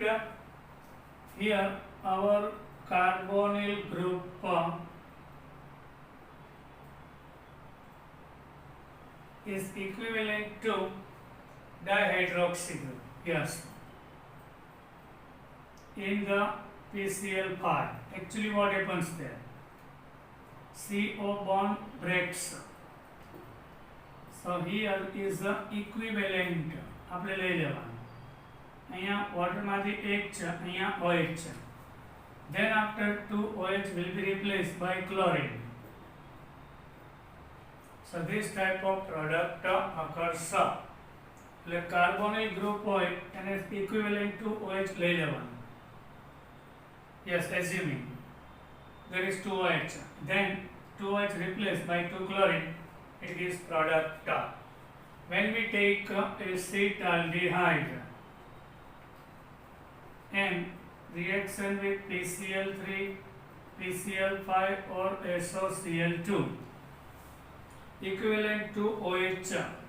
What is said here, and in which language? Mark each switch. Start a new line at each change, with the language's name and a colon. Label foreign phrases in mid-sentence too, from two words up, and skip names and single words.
English: Here our carbonyl group is equivalent to dihydroxy group. Yes. In the PCl5, actually what happens there? CO bond breaks. So here is the equivalent.
Gujarati: આપણે લઈ લેવાનું. અહીંયા waterમાંથી એક છે, અહીંયા OH છે.
English: Then after 2 OH will be replaced by chlorine. So this type of product occurs.
Gujarati: એટલે
English: carbonyl group
Gujarati: હોય એને
English: equivalent to OH
Gujarati: લઈ લેવાનું.
English: Yes, assuming there is 2 OH. Then 2 OH replaced by 2 chlorine, it gives product. When we take acetaldehyde and reaction with PCl3, PCl5 or SOCl2 equivalent to OH.